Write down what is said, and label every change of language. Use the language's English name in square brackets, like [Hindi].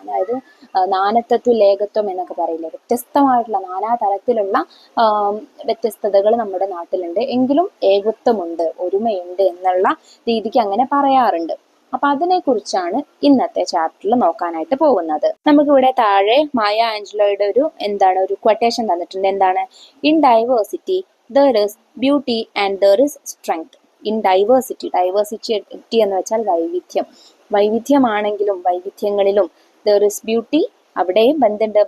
[Malayalam] അതായത് നാനത്വത്തിൽ ഏകത്വം എന്നൊക്കെ പറയില്ലേ, വ്യത്യസ്തമായിട്ടുള്ള നാനാതരത്തിലുള്ള വ്യത്യസ്തതകൾ നമ്മുടെ നാട്ടിലുണ്ട്, എങ്കിലും ഏകത്വമുണ്ട്, ഒരുമയുണ്ട് എന്നുള്ള രീതിക്ക് അങ്ങനെ പറയാറുണ്ട്. അപ്പൊ അതിനെ കുറിച്ചാണ് ഇന്നത്തെ ചാപ്റ്ററിൽ നോക്കാനായിട്ട് പോകുന്നത്. നമുക്കിവിടെ താഴെ മായ ആഞ്ചലോയുടെ ഒരു ക്വട്ടേഷൻ തന്നിട്ടുണ്ട്. എന്താണ്? [English] In diversity there is beauty and there is strength. In diversity [Malayalam] എന്ന് വെച്ചാൽ വൈവിധ്യമാണെങ്കിലും വൈവിധ്യങ്ങളിലും [English] there is beauty, [Malayalam] അവിടെയും എന്തുണ്ട്?